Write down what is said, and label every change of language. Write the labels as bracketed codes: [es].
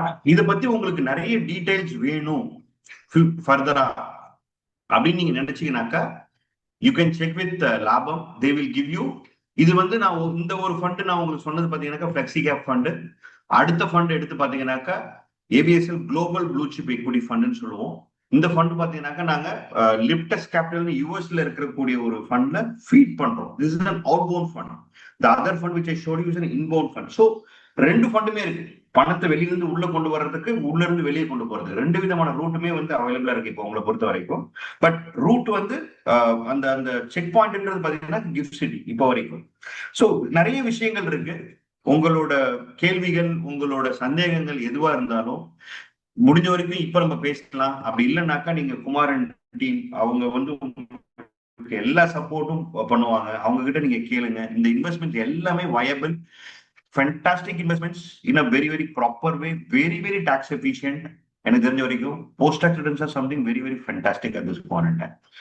[ta] இதை பத்தி உங்களுக்கு நிறைய டீடைல்ஸ் வேணும் ஃபர்தரா அப்படின்னு நீங்க நினைச்சீங்கன்னாக்கா [en] You can check with லாபம், they will give you. [ta] இது வந்து நான் இந்த ஒரு ஃபண்ட் நான் உங்களுக்கு சொன்னது பாத்தீங்கன்னாக்கா ஃபிளெக்ஸி கேப் ஃபண்ட். அடுத்த ஃபண்ட் எடுத்து பாத்தீங்கன்னாக்கா ABSL global blue chip equity ஃபண்ட்னு சொல்லுவோம். இந்த ஃபண்ட் பாத்தீங்கன்னாக்கா நாங்க லிப்டஸ் கேபிட்டல் யூஎஸ்ல இருக்கக்கூடிய ஒரு ஃபண்ட்ல ஃபீட் பண்றோம். [en] This is an outbound fund. The other fund which I showed you is an inbound fund. [ta] So ரெண்டு ஃபண்டுமே இருக்கு, பணத்தை வெளியிலிருந்து உள்ள கொண்டு வர்றதுக்கு, உள்ள இருந்து வெளியே கொண்டு போறது, ரெண்டு விதமான ரூட்டுமே வந்து அவைலபிளா இருக்கு இப்போ உங்களை பொறுத்த வரைக்கும். பட் ரூட் வந்து அந்த அந்த செக் பாயிண்ட்ன்றது பாத்தீங்கன்னா கிஃப்ட் சிட்டி இப்போ வரைக்கும். ஸோ நிறைய விஷயங்கள் இருக்கு. உங்களோட கேள்விகள், உங்களோட சந்தேகங்கள் எதுவா இருந்தாலும் முடிஞ்ச வரைக்கும் இப்ப நம்ம பேசலாம். அப்படி இல்லைன்னாக்கா நீங்க குமாரன் டீம் அவங்க வந்து எல்லா சப்போர்ட்டும் பண்ணுவாங்க, அவங்க கிட்ட நீங்க கேளுங்க. இந்த இன்வெஸ்ட்மெண்ட் எல்லாமே viable, [en] fantastic investments in a very very proper way, very very tax efficient. [ta] எனக்கு தெரிஞ்ச வரைக்கும் [en] post tax returns are something very very fantastic at this point in time.